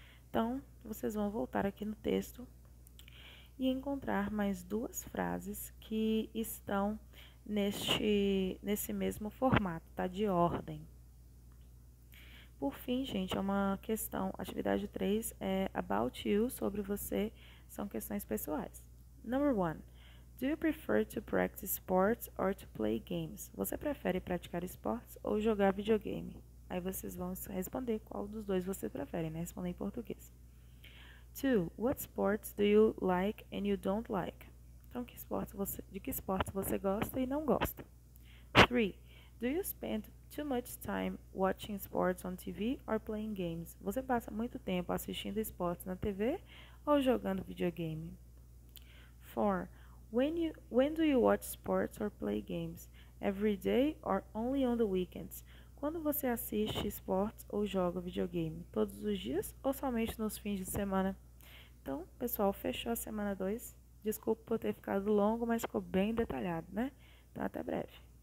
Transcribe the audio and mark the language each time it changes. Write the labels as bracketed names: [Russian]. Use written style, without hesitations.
[Portuguese] Então, vocês vão voltar aqui no texto e encontrar mais 2 frases que estão nesse mesmo formato, tá? De ordem. Por fim, gente, é uma questão, atividade 3 é [English] about you, [Portuguese] sobre você, são questões pessoais. [English] Number 1. Do you prefer to practice sports or to play games? [Portuguese] Você prefere praticar esportes ou jogar videogame? Aí vocês vão responder qual dos dois você prefere, né? Responder em português. 2. [English] What sports do you like and you don't like? [Portuguese] Então, de que esportes você gosta e não gosta? 3. [English] Do you spend too much time watching sports on TV or playing games? [Portuguese] Você passa muito tempo assistindo esportes na TV ou jogando videogame? 4. [English] When do you watch sports or play games? Every day or only on the weekends? [Portuguese] Quando você assiste esportes ou joga videogame? Todos os dias ou somente nos fins de semana? Então, pessoal, fechou a semana 2. Desculpa por ter ficado longo, mas ficou bem detalhado, né? Então, até breve.